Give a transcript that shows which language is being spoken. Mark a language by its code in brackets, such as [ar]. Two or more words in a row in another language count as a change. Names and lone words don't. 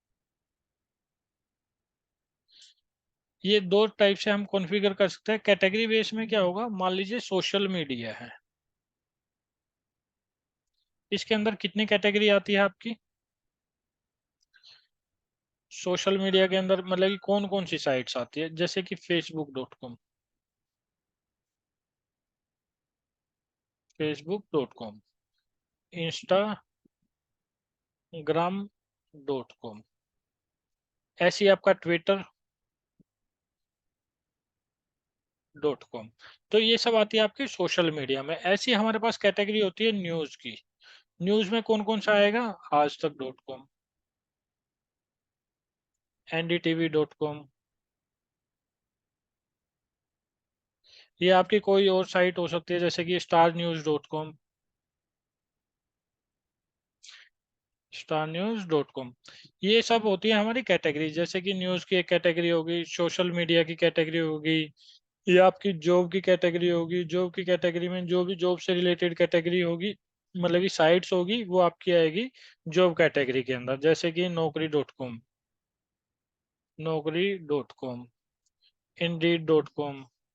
[hi] ये दो टाइप से हम कॉन्फ़िगर कर सकते हैं। [en] category base [hi] में क्या होगा, मान लीजिए [en] social media [hi] है, इसके अंदर कितनी कैटेगरी आती है आपकी? [en] social media [hi] के अंदर मतलब कि कौन कौन सी साइट्स आती है, जैसे कि facebook.com, facebook.com, instagram.com, ऐसी आपका twitter.com। तो ये सब आती है आपकी [en] social media [hi] में। ऐसी हमारे पास कैटेगरी होती है न्यूज की। न्यूज में कौन कौन सा आएगा? आज तक.com, ndtv.com, ये आपकी कोई और साइट हो सकती है जैसे कि starnews.com, starnews.com। ये सब होती है हमारी कैटेगरी। जैसे कि न्यूज की एक कैटेगरी होगी, [en] social media [hi] की कैटेगरी होगी, ये आपकी जॉब की कैटेगरी होगी। जॉब की कैटेगरी में जो भी जॉब से [en] related category [hi] होगी, मतलब कि साइट्स होगी, वो आपकी आएगी [en] job category [hi] के अंदर। जैसे कि नौकरी.com, नौकरी.com, इंडीड.com।